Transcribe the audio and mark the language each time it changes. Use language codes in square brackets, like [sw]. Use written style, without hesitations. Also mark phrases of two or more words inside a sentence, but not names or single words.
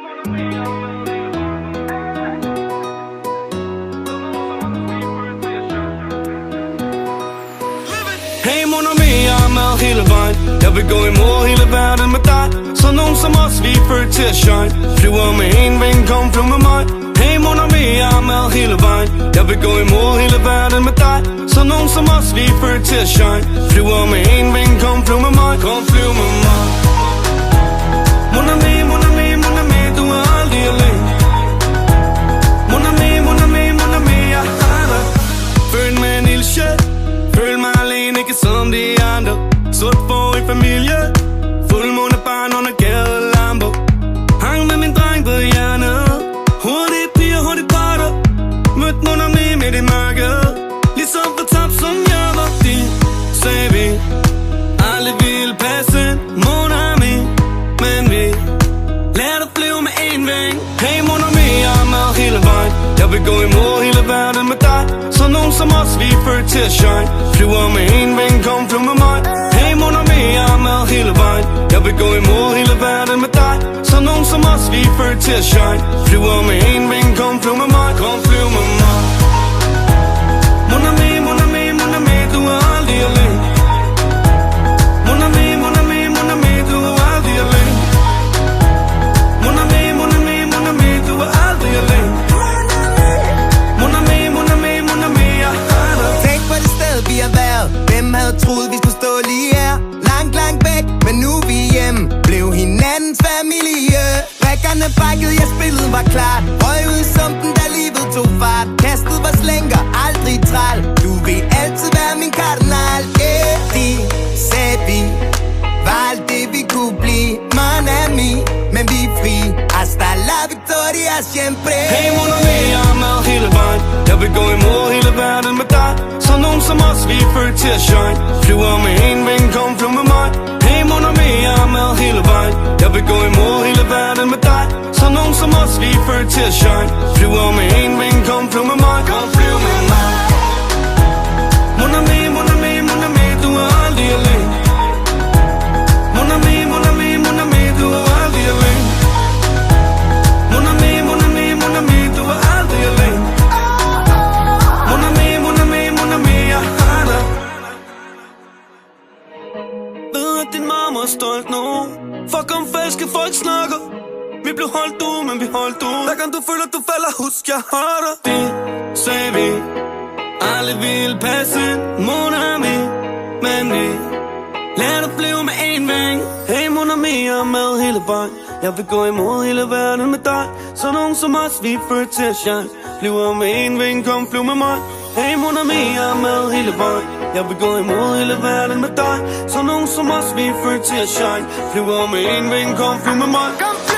[fr] Hey mon ami, [da] jeg er med hele vejen. Jeg vil gå imod hele verden med dig. Så nogen som os, vi er født til at shine. Flyver med en ving, kom flyv med mig. [fr] Hey mon ami, [da] jeg er med hele vejen. Jeg vil gå imod hele verden med dig. Så nogen som os, vi er født til at shine. Flyver med en ving, kom flyv med mig. Kom flyv med mig. [fr] Mon ami, mon ami, mon ami, [da] du er aldrig alene. [fr] Mon ami, mon ami, mon ami, [da] jeg har dig. Følg med en ildsjæl. Føl mig alene, ikke som de andre. Sort for en familie. Fuldmåne barn under gadelamper. Hang med min dreng på hjernet. Hurtige piger, hurtige parter. Mødt [fr] mon ami [da] midt i mørket. Ligesom for tabt som jeg var din. Sagde vi aldrig ville passe [fr] mon ami. [da] Men vi lærte at flyve med en ving. [fr] Hey mon ami, [da] jeg er med hele vejen. Jeg vil gå imod hele verden med dig. Så nogen som os, vi er født til at shine. Flyver med en ving, kom flyv med mig. [fr] Hey mon ami, [da] jeg er med hele vejen. Jeg vil gå imod hele verden med dig. Så nogen som os, vi er født til at shine. Flyver med en ving, kom flyv med mig. Kom flyv med mig. [fr] Mon ami, mon ami, mon ami, [da] du er aldrig alene. [fr] Mon ami, mon ami, mon ami, [da] du er aldrig alene. [fr] Mon ami, mon ami, mon ami, [da] du er aldrig alene. [fr] Mon ami, mon ami, mon ami, [da] jeg har dig. Tænk på det sted vi har været. Hvem havde troet vi skulle stå lige her? Langt, langt væk, men nu er vi hjemme. Blev hinandens familie. Rækkerne bakkede, jeg spillet var klart. Røg ud i sumpen, da livet tog fart. Kastet var slænker, aldrig træl. Du vil altid være min kardinal. De sagde vi var alt det vi kunne blive. [fr] Mon ami, [da] men vi er fri. [es] Hasta la victoria siempre. [fr] Hey mon ami, [da] jeg er med hele vejen. Jeg vil gå imod hele verden med dig. Så nogen som os, vi er født til at shine. Flyver med en ving, kom flyv med mig. [fr] Hey mon ami, [da] jeg er med hele vejen. Jeg vil gå imod hele verden med dig. Så nogen som os, vi er født til at shine. Flyver med en ving, kom flyv med mig. Kom flyv med mig. [fr] Mon ami, mon ami, mon ami, [da] du er aldrig alene. [fr] Mon ami, mon ami, mon ami, [da] du er aldrig alene. [fr] Mon ami, mon ami, mon ami, [da] du er aldrig alene. [fr] Mon ami, mon ami, mon ami, [da] jeg har dig. Ved at din mamma er stolt nu. Fuck om falske folk snakker. Vi blev holdt ud, men vi holdt ud. Hver gang du føler du falder, husk jeg har dig. Det sagde vi aldrig ville passe [fr] mon ami. [da] Men vi lærte at flyve med en ving. [fr] Hey mon ami, [da] jeg er med hele vejen. Jeg vil gå imod hele verden med dig. Så nogen som os, vi er født til at shine. Flyver med en ving, kom flyv med mig. [fr] Hey mon ami, [da] jeg er med hele vejen. Jeg vil gå imod hele verden med dig. Så nogen som os, vi er født til at shine. Flyver med en ving, kom flyv med mig.